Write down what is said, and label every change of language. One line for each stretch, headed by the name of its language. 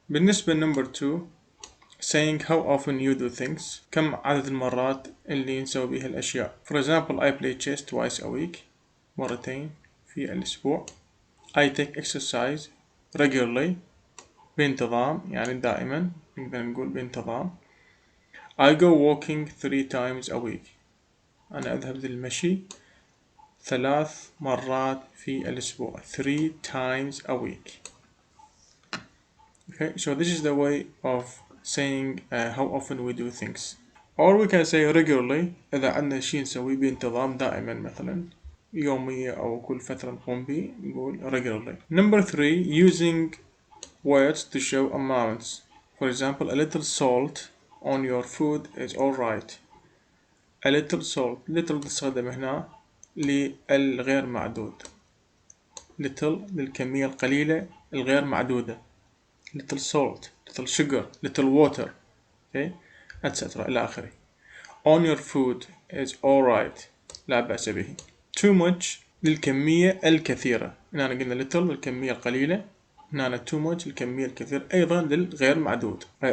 Arabic: بالنسبة
English: number 2 saying how often you do things،
Arabic: كم عدد المرات اللي نسوي بيها الأشياء.
English: For example, I play chess twice a week،
Arabic: مرتين في الأسبوع.
English: I take exercise regularly،
Arabic: بانتظام يعني دائما، نقدر نقول بانتظام.
English: I go walking 3 times a week،
Arabic: أنا أذهب للمشي 3 مرات في الأسبوع.
English: 3 times a week. Okay, so this is the way of saying how often we do things. Or we can say regularly
Arabic: إذا عندنا شيء نسويه بانتظام دائما، مثلا يومية أو كل فترة نقوم به، نقول regularly.
English: Number 3 using words to show amounts. For example, a little salt on your food is alright. A little salt.
Arabic: little تستخدم هنا للغير معدود. little للكمية القليلة الغير معدودة.
English: little salt, little sugar, little water, okay, etc.
Arabic: إلى آخره.
English: On your food is alright،
Arabic: لا بأس به. Too much للكمية الكثيرة. هنا قلنا little للكمية القليلة، هنا too much للكمية الكثيرة، أيضا للغير معدود.